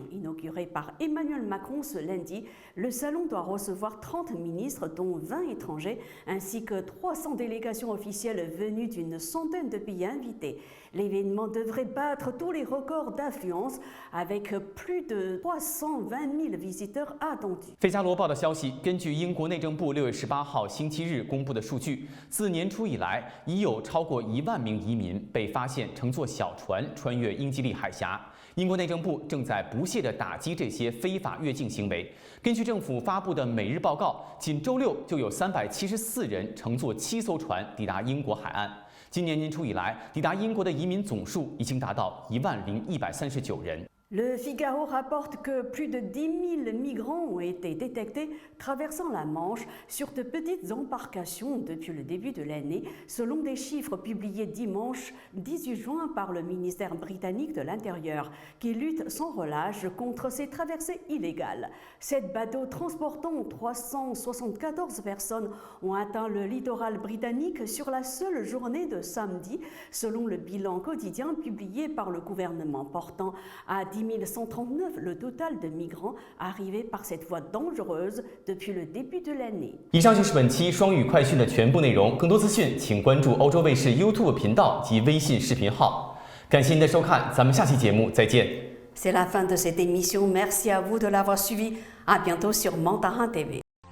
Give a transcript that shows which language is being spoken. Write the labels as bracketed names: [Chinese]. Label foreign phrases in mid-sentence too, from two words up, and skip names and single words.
[French] Inauguré par Emmanuel Macron ce lundi, le salon doit recevoir 30 ministres, dont 20 étrangers, ainsi que 300 délégations officielles venues d'une centaine de pays invités. L'événement devrait battre tous les records d'affluence avec plus de 320 000 visiteurs attendus. [Chinese] 费加罗报的消息，根据英国内政部6月18号星期日公布的数据，自年初以来，已有超过1万名移民被发现乘坐小船穿越英吉利海峡。英国内政部正在不懈地打击这些非法越境行为。根据政府发布的每日报告，仅周六就有374人乘坐7艘船抵达英国海岸。今年年初以来，抵达英国的移民总数已经达到10139人。 [French] Le Figaro rapporte que plus de 10 000 migrants ont été détectés traversant la Manche sur de petites embarcations depuis le début de l'année, selon des chiffres publiés dimanche 18 juin par le ministère britannique de l'Intérieur, qui lutte sans relâche contre ces traversées illégales. 7 bateaux transportant 374 personnes ont atteint le littoral britannique sur la seule journée de samedi, selon le bilan quotidien publié par le gouvernement, portant à 10 139 le total de migrants arrivés par cette voie dangereuse depuis le début de l'année. [Chinese] 以上就是本期双语快讯的全部内容，更多资讯请关注欧洲卫视 YouTube 频道及微信视频号。感谢您的收看，咱们下期节目再见。 [French] C'est la fin de cette émission. Merci à vous de l'avoir suivi. À bientôt sur Mandarin TV.